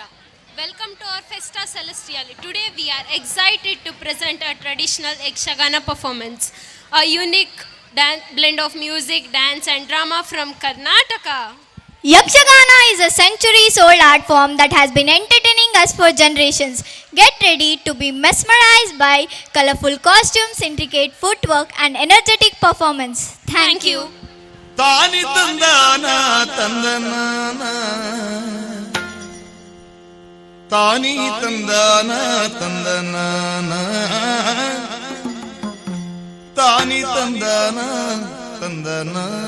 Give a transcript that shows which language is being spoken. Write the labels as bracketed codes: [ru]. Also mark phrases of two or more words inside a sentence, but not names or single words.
[en] Welcome to our Festa Celestial. Today we are excited to present a traditional Yakshagana performance, a unique blend of music, dance and drama from Karnataka. Yakshagana is a centuries-old art form that has been entertaining us for generations. Get ready to be mesmerized by colorful costumes, intricate footwork and energetic performance. Thank you. Tani tandana tandana Tani tandana tandana Tani tandana tandana